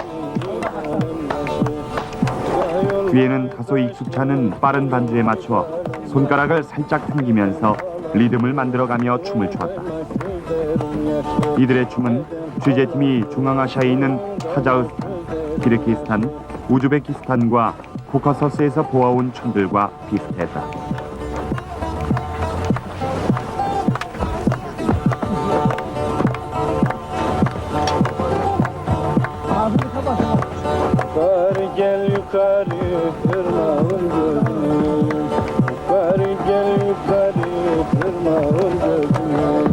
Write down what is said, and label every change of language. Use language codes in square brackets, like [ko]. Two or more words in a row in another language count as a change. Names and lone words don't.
[ko] 귀에는 다소 익숙치 않은 빠른 반주에 맞춰 손가락을 살짝 당기면서 리듬을 만들어가며 춤을 추었다. 이들의 춤은 취재팀이 중앙아시아에 있는 카자흐스탄, 키르기스탄, 우즈베키스탄과 코카서스에서 보아온 춤들과 비슷했다. [tr] Gel yukarı tırnağın gözünü, yukarı gel yukarı tırnağın gözünü.